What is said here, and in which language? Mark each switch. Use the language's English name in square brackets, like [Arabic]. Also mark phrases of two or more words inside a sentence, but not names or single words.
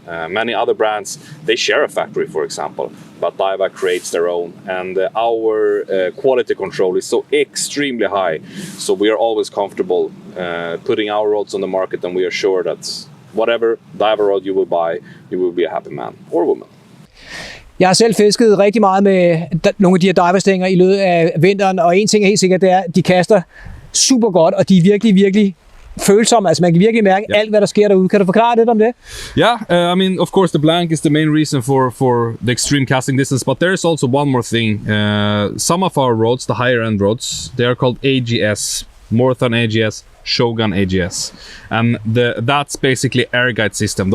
[English] Many other brands, they share a factory, for example, but Daiwa creates their own, and our quality control is so extremely high, so we are always comfortable putting our rods on the market, and we are sure that whatever Daiwa rod you will buy, you will be a happy man or woman. [Danish] Jeg har selv fisket rigtig meget med nogle af de her Daiwa-stænger i løbet af vinteren, og en ting er helt sikkert, det er, at de kaster super godt, og de er virkelig, virkelig følsomme. Altså man kan virkelig mærke alt, hvad der sker derude. Kan du forklare lidt om det? [English] Yeah, I mean, of course, the blank is the main reason for the extreme casting distance, but there is also one more thing. Some of our rods, the higher end rods, they are called AGS, Marathon AGS, Shogun AGS, and that's basically air guide system.